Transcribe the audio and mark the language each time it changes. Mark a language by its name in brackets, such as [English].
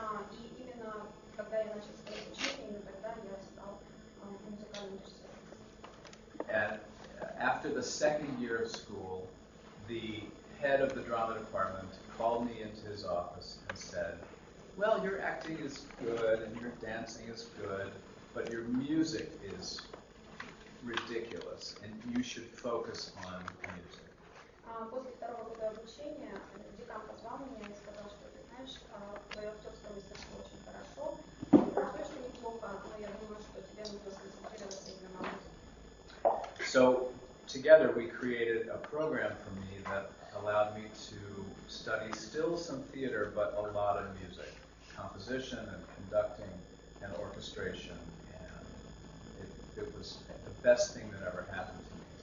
[Russian] И именно когда я начал свое обучение, именно тогда я стал музыкальным режиссером. [English] And after the second year of school, the head of the drama department called me into his office and said, well, your acting is good and your dancing is good, but your music is ridiculous and you should focus on music. [Russian] После второго года обучения декан позвал меня и сказал, что ты знаешь, твое актерское мастерство очень хорошо, танцуешь ты неплохо, но я думаю, что тебе нужно сконцентрироваться именно на музыке. [English] So together we created a program for me that allowed me to study still some theater, but a lot of music, composition and conducting and orchestration, and it was the best thing that ever happened to me.